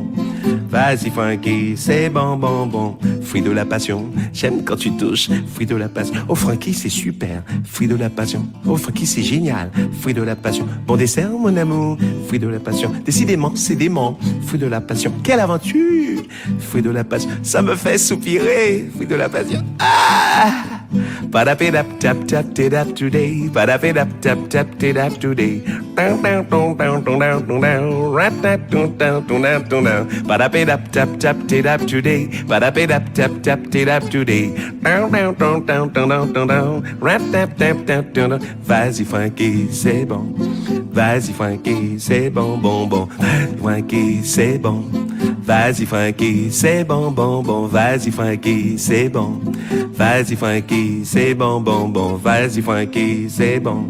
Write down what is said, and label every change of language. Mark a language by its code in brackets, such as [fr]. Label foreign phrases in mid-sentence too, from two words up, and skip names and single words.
[fr] Vas-y Frankie, c'est bon, bon, bon. Fruit de la passion, j'aime quand tu touches. Fruit de la passion, oh Frankie c'est super. Fruit de la passion, oh Frankie c'est génial. Fruit de la passion, bon dessert mon amour. Fruit de la passion, décidément c'est dément. Fruit de la passion, quelle aventure. Fruit de la passion, ça me fait soupirer. Fruit de la passion, ah. [en] Ba-da-ba-dap tap tap tap today. Ba-da-ba-dap tap tap tap today. Down down down down down down down down. Rat that down down down down down down. Ba-da-ba-dap tap tap tap today. Ba-da-ba-dap tap tap tap today. Down down down down down down down down. Rat tap tap tap down down. [fr] Vas-y Frankie, c'est bon. Vas-y Frankie, c'est bon bon bon. Frankie, c'est bon. Vas-y Frankie, c'est bon bon bon. Vas-y Frankie, c'est bon. Vas-y Frankie, c'est bon bon bon. Vas-y Frankie, c'est bon.